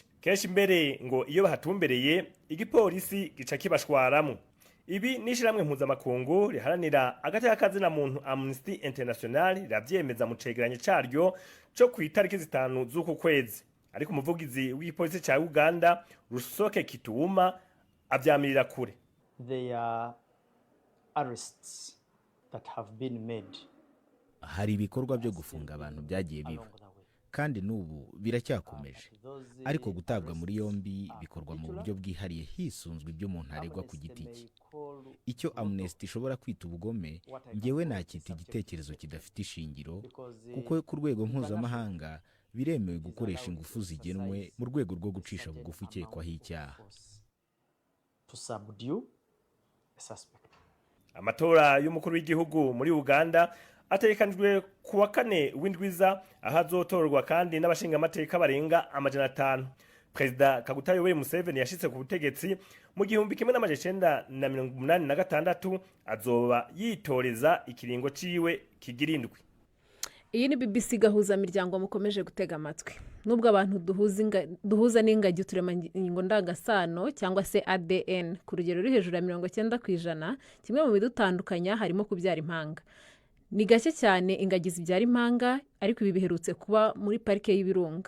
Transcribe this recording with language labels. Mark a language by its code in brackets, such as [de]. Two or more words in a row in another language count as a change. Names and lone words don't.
[rn] Kenshi mbere ngo iyo bahatumbereye igipolisi gica kibashwaramo. Ibi nishiramwe mpuzamakungu riharanira agateka kazina muntu Amnesty International ravyemeza mu cegeranyo caryo cyo ku itariki 5 z'uku kwezi. Ariko umuvugizi w'igipolisi ca Uganda Rusoke Kituuma avyamirira kure. [en] There are arrests that have been made. [rw] Hari ibikorwa byo gufunga abantu byagiye biba kandi n'ubu biracyakomeje, ariko gutabwa muri yombi bikorwa mu buryo bwihariye hisunzwe ibyo umuntu aregwa ku giti cye. Icyo Amnesty ishobora kwita ubugome ngewe nakita igitekerezo kidafite ishingiro, kuko ku rwego mpuzamahanga biremewe gukoresha ingufu zigenwe mu rwego rwo gucisha bugufi ukekwaho icyaha. [en] To subdue a suspect. [rn] Amatora y'umukuru w'igihugu muri Uganda atekanijwe kuwa 4 w'indwiza ahazotorwa kandi n'abashinga amateka barenga amajana 5. Perezida Kaguta Yoweri Museveni yashitse ku butegetsi mu 1986 azoba yitoreza ikiringo ciwe kigirindwi. iyi ni BBC gahuza miryango mukomeje gutega amatwi. [rw] Nubwo abantu duhuza n'ingagi uturemangingo ndangasano cyangwa se ADN ku rugero ruri hejuru ya 90%, kimwe mu bidutandukanya harimo kubyara impanga. Ni gake cyane ingagi zibyara impanga, ariko ibi biherutse kuba muri parike y'Ibirunga.